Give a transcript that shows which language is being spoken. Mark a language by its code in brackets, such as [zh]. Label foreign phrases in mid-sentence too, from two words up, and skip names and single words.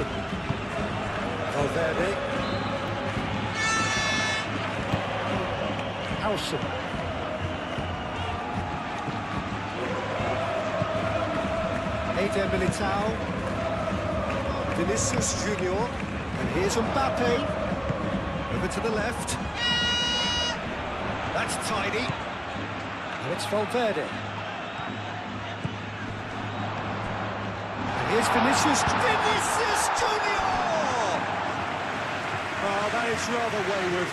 [en] Valverde. Howson. Eder Militao. Vinicius Junior. And here's Mbappe. Over to the left. That's tidy. And it's Valverde. And here's Vinicius. Vinicius Junior! Oh, that is rather wayward.